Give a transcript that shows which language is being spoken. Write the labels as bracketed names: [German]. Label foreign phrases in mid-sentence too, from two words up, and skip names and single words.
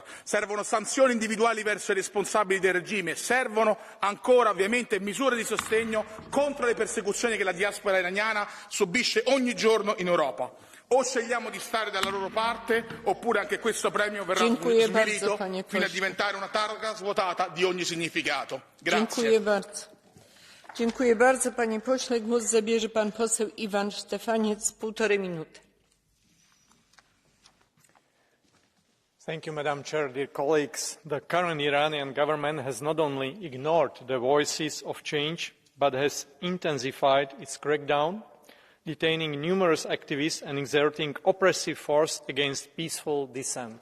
[Italian] Servono sanzioni individuali verso i responsabili del regime, servono ancora ovviamente misure di sostegno contro le persecuzioni che la diaspora iraniana subisce ogni giorno in Europa. O scegliamo di stare dalla loro parte, oppure anche questo premio verrà svilito fino a diventare una targa svuotata di ogni significato. Grazie. [Polish] Dziękuję bardzo, panie pośle. Głos zabierze pan poseł Iwan Štefaniec, 1,5 minuty. [English] Thank you, Madam Chair. Dear colleagues, the current Iranian government has not only ignored the voices of change, but has intensified its crackdown, detaining numerous activists and exerting oppressive force against peaceful dissent.